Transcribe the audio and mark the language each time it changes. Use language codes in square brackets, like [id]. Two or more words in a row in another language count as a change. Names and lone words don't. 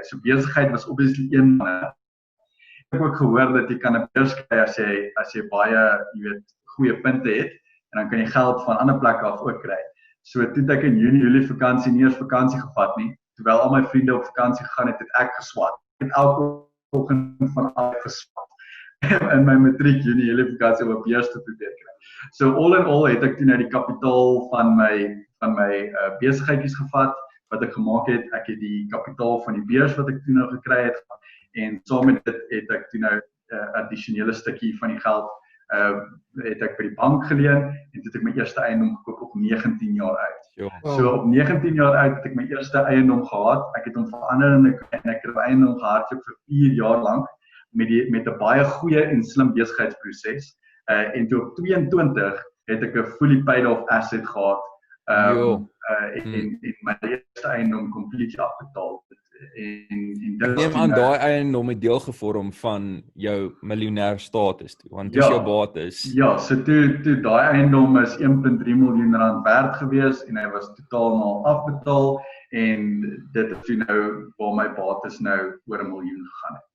[af] So besigheid was obviously een van dit. Ek het ook gehoor dat jy kan 'n beurs kry as jy baie, jy weet, goeie punte het en dan kan jy geld van ander plekke af ook kry. So toe het ek in Junie, Julie vakansie nie eens vakansie gevat nie. Terwyl al my vriende op vakansie gegaan het ek geswat. Ek het elke oggend van af geswat. In my matriek Junie, Julie vakansie op beurs te probeer kry. So [en] all in all [af] het ek toe nou die kapitaal van my besigheidjies gevat wat ek gemaak het. Ek het die kapitaal van die beurs wat ek toe nou gekry het en saam met dit het ek toe nou 'n addisionele stukkie van die geld het ek by die bank geleen en toe het ek my eerste eiendom gekoop op 19 jaar uit. So op 19 jaar uit het ek my eerste eiendom gehad. Ek het hom verander en ek het 'n eiendom gehardloop vir 4 jaar lank met 'n baie goeie en slim besigheidsproses. En toe op 22 het ek 'n [en] fully paid off asset [af] gehad. En my eerste eiendom completely afbetaal. Ek neem aan daai eiendom het deel gevorm van jou miljonair status toe, want dis jou bates. Ja, so toe daai eiendom is 1.3 miljoen rand werd gewees en hy was totaal afbetaal en dit het toe nou waar my bates nou oor 1 miljoen gegaan het.